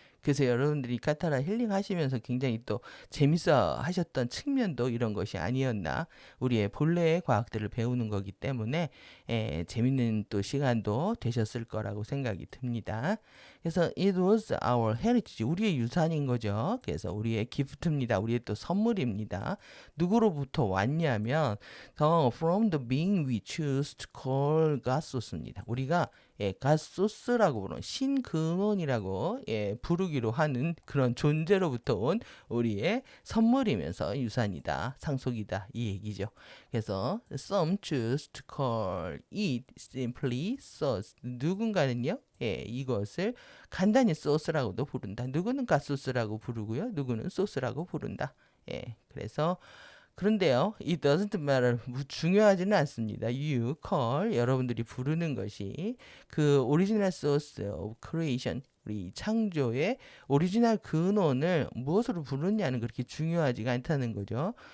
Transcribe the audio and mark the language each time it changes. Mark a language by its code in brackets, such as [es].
[ko] 그래서 여러분들이 카타라 힐링 하시면서 굉장히 또 재밌어 하셨던 측면도 이런 것이 아니었나. 우리의 본래의 과학들을 배우는 거기 때문에 재밌는 또 시간도 되셨을 거라고 생각이 듭니다. 그래서 [en] it was our heritage, [ko] 우리의 유산인 거죠. 그래서 우리의 기프트입니다. 우리의 또 선물입니다. 누구로부터 왔냐면 [en] from the being we choose to call God source입니다. [ko] 우리가 갓소스라고 부르는 신근원이라고 부르기로 하는 그런 존재로부터 온 우리의 선물이면서 유산이다, 상속이다 이 얘기죠. [en] 그래서 some choose to call it simply sauce. [ko] 누군가는요, 이것을 간단히 소스라고도 부른다. 누구는 갓소스라고 부르고요, 누구는 소스라고 부른다. [en] 그래서 그런데요, it doesn't matter. [ko] 중요하지는 않습니다. [en] You call, [ko] 여러분들이 부르는 것이 그 [en] original source of creation, [ko] 우리 창조의 오리지널 근원을 무엇으로 부르냐는 그렇게 중요하지가 않다는 거죠.